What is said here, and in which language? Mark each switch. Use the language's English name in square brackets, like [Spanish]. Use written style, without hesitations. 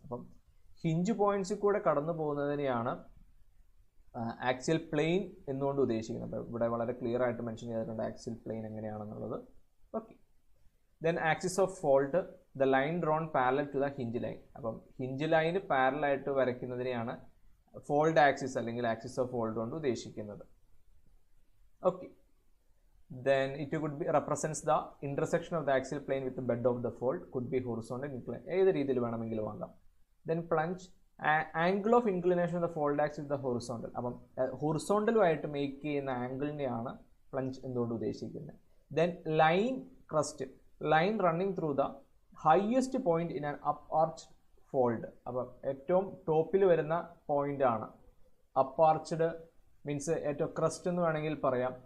[Malayalam] അപ്പം ഹിഞ്ച് പോയിന്റ്സിൽ കൂടെ കടന്നു പോകുന്നതിനെയാണ് ആക്സിയൽ പ്ലെയിൻ എന്നുകൊണ്ട് ഉദ്ദേശിക്കുന്നത്. ഇവിടെ വളരെ ക്ലിയർ ആയിട്ട് മെൻഷൻ ചെയ്തിട്ടുണ്ട് ആക്സിയൽ പ്ലെയിൻ എങ്ങനെയാണെന്നുള്ളത്. [English] Okay, then axis of fold, the line drawn parallel to the hinge line. [Malayalam] അപ്പം ഹിഞ്ച് ലൈന് പാരലായിട്ട് വരയ്ക്കുന്നതിനെയാണ് ഫോൾഡ് ആക്സിസ് അല്ലെങ്കിൽ ആക്സിസ് ഓഫ് ഫോൾഡ് കൊണ്ട് ഉദ്ദേശിക്കുന്നത്. [English] Okay, then it could be represents the intersection of the axial plane with the bed of the fold, could be horizontal incline. [Malayalam] ഏത് രീതിയിൽ വേണമെങ്കിലും ആകാം. [English] Then plunge, angle of inclination of the fold axis is the horizontal. [Malayalam] അപ്പം ഹൊറിസോണ്ടലുമായിട്ട് make ചെയ്യുന്ന ആംഗിളിനെയാണ് plunge എന്തുകൊണ്ട് ഉദ്ദേശിക്കുന്നത്. [English] Then line crest, line running through the highest point in an up arch fold. [Malayalam] അപ്പം ഏറ്റവും ടോപ്പിൽ വരുന്ന പോയിന്റ് ആണ് അപ്പ് ആർച്ച്ഡ് മീൻസ് ഏറ്റവും ക്രസ്റ്റ് എന്ന് വേണമെങ്കിൽ പറയാം.